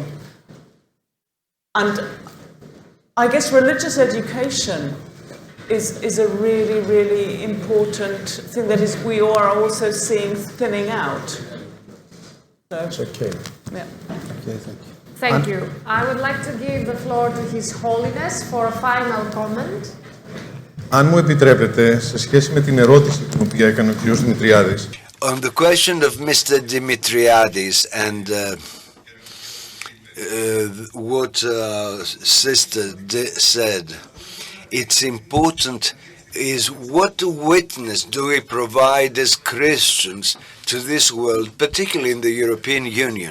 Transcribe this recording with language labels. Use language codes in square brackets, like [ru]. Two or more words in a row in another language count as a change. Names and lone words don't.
[en] And I guess religious education is a really, really important thing that is we are also seeing thinning out. So, It's okay. yeah. Okay, thank you. Thank you. I would like to give the floor to His Holiness for a final comment. [el] Αν μου επιτρέπετε, σε σχέση με την ερώτηση την οποία έκανε ο κ. Δημητριάδης. [en] On the question of Mr. Dimitriadis and what Sister said, it's important is what witness do we provide as Christians to this world, particularly in the European Union.